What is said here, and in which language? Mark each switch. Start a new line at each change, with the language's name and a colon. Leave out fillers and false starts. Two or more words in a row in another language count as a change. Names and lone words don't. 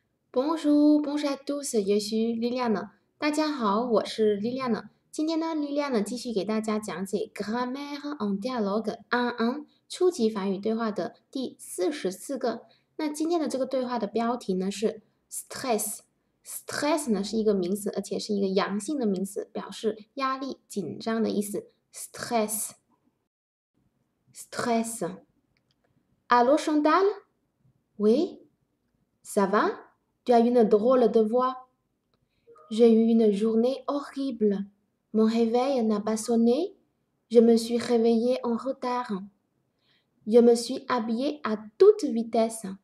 French: Bonjour, bonjour à tous，
Chinese: 也许莉莉安呢？大家好，我是莉莉安呢。今天呢，莉莉安呢继续给大家讲解 Grammaire en dialogue 1 初级法语对话的第44个。那今天的这个对话的标题呢是 stress。stress 呢是一个名词，而且是一个阳性的名词，表示压力、紧张的意思。stress。Allô Chantal?
French: Oui? Ça va? Tu as une drôle de voix. J'ai eu une journée horrible. Mon réveil n'a pas sonné. Je me suis réveillée en retard. Je me suis habillée à toute vitesse.